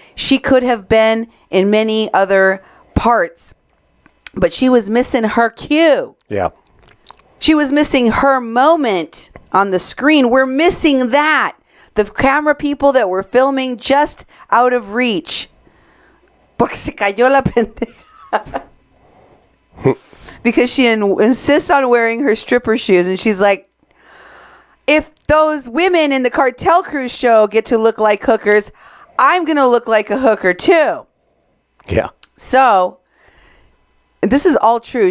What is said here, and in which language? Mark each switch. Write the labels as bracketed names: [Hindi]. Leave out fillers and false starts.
[English] She could have been in many other parts, but she was missing her cue. Yeah. She was missing her moment on the screen. We're missing that. The camera people that were filming just out of reach. [Spanish] Porque se cayó la pendeja. [English] Because she insists on wearing her stripper shoes. And she's like, if those women in the Cartel Cruise show get to look like hookers, I'm going to look like a hooker too. Yeah. So this is all true.